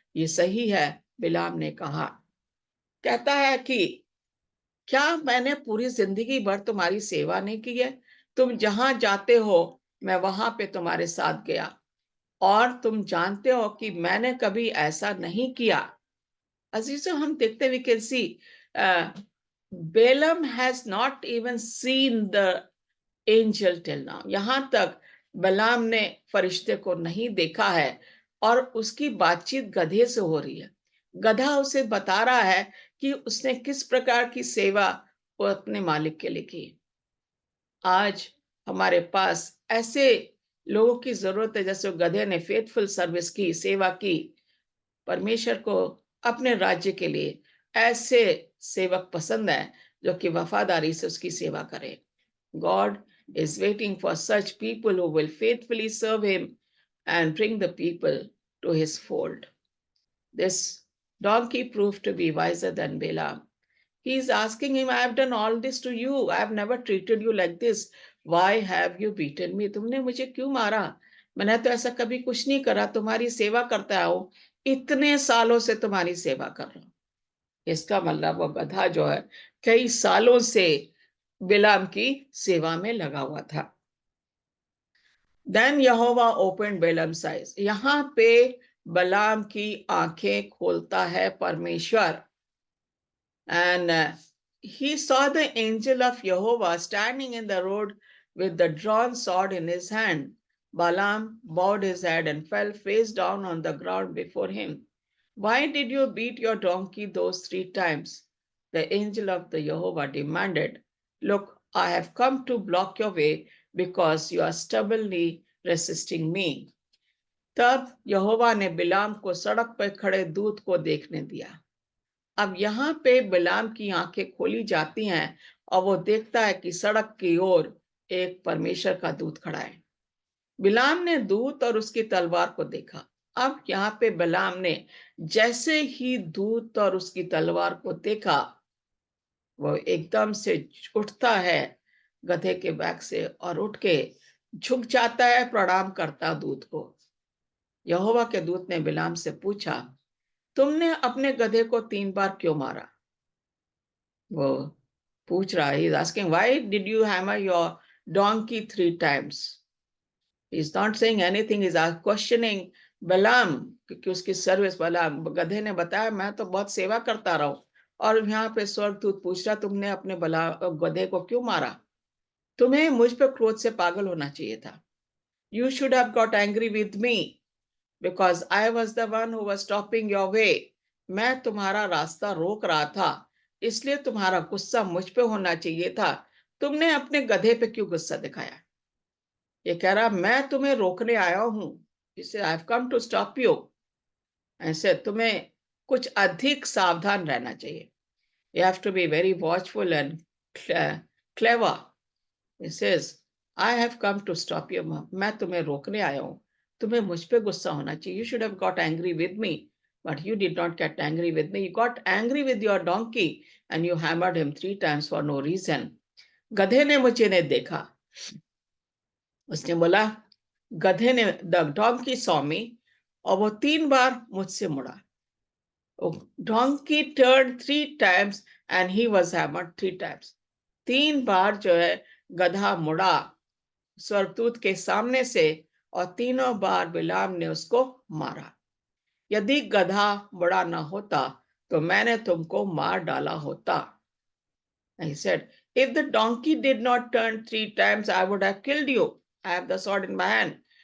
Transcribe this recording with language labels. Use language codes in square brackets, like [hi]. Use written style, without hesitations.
[hi] ये सही है, बिलाम ने कहा। कहता है कि क्या मैंने पूरी जिंदगी भर तुम्हारी सेवा नहीं की है? तुम जहां जाते हो मैं वहां पे तुम्हारे साथ गया, और तुम जानते हो कि मैंने कभी ऐसा नहीं किया। अजीजों, हम देखते [en] We can see Balaam has not even seen the angel till now. [hi] यहां तक बलाम ने फरिश्ते को नहीं देखा है, और उसकी बातचीत गधे से हो रही है। गधा उसे बता रहा है कि उसने किस प्रकार की सेवा वो अपने मालिक के लिए की। आज हमारे पास ऐसे लोगों की जरूरत है, जैसे गधे ने [en] faithful service [hi] की, सेवा की। परमेश्वर को अपने राज्य के लिए ऐसे सेवक पसंद है जो कि वफादारी से उसकी सेवा करें। [en] God is waiting for such people who will faithfully serve him and bring the people to his fold. This donkey proved to be wiser than Balaam. He is asking him, I have done all this to you. I have never treated you like this. Why have you beaten me? [hi] तुमने मुझे क्यों मारा? मैंने तो ऐसा कभी कुछ नहीं करा, तुम्हारी सेवा करता हूं, इतने सालों से तुम्हारी सेवा कर रहा हूं। इसका मतलब वो गधा जो है कई सालों से बिलाम की सेवा में लगा हुआ था। [en] Then यहोवा opened Balaam's eyes. [hi] यहाँ पे बलाम की आंखें खोलता है परमेश्वर, [en] and he saw the angel of Jehovah standing in the road with the drawn sword in his hand. Balaam bowed his head and fell face down on the ground before him. Why did you beat your donkey those 3 times? The angel of the Jehovah demanded. Look, I have come to block your way because you are stubbornly resisting me. [hi] तब यहोवा ने बिलाम को सड़क पर खड़े दूत को देखने दिया। अब यहाँ पे बिलाम की आंखें खोली जाती हैं और वो देखता है कि सड़क की ओर एक परमेश्वर का दूत खड़ा है। बिलाम ने दूत और उसकी तलवार को देखा। अब यहाँ पे बिलाम ने जैसे ही दूत और उसकी तलवार को देखा, वो एकदम से उठता है गधे के बैग से और उठ के झुक जाता है, प्रणाम करता दूत को। यहोवा के दूत ने बिलाम से पूछा, तुमने अपने गधे को 3 बार क्यों मारा? वो पूछ रहा है, [en] he is asking, why did you hammer your donkey 3 times? He is not saying anything, he is questioning Balaam, [hi] क्योंकि उसकी सर्विस, बलाम गधे ने बताया मैं तो बहुत सेवा करता रहा हूं, और यहाँ पे स्वर्गदूत पूछ रहा तुमने अपने गधे को क्यों मारा? तुम्हें मुझ पे क्रोध से पागल होना चाहिए था। [en] You should have got angry with me because I was the one who was stopping your way. [hi] मैं तुम्हारा रास्ता रोक रहा था, इसलिए तुम्हारा गुस्सा मुझ पे होना चाहिए था। तुमने अपने गधे पे क्यों गुस्सा दिखाया? ये कह रहा मैं तुम्हें रोकने आया हूं, इसे [en] I have come to stop you. [hi] ऐसे तुम्हें कुछ अधिक सावधान रहना चाहिए। [en] You have to be very watchful and clever. He says, I have come to stop you. [hi] मैं तुम्हें रोकने आया हूं, तुम्हें मुझ पे गुस्सा होना चाहिए। [en] You should have got angry with me, but you did not get angry with me. You got angry with your donkey and you hammered him 3 times for no reason. [hi] गधे ने मुझे ने देखा, उसने बोला, गधे ने, [en] the donkey saw me, [hi] और वो 3 बार मुझसे मुड़ा। [en] Donkey turn 3 times and he was hammered 3 times. [hi] 3 बार जो है गधा मुड़ा स्वर्गदूत के सामने से, और तीनों बार बिलाम ने उसको मारा। यदि गधा बड़ा ना होता तो मैंने तुमको मार डाला होता। [en] He said, if the donkey did not turn 3 times, I would have killed you. I have the sword in my hand.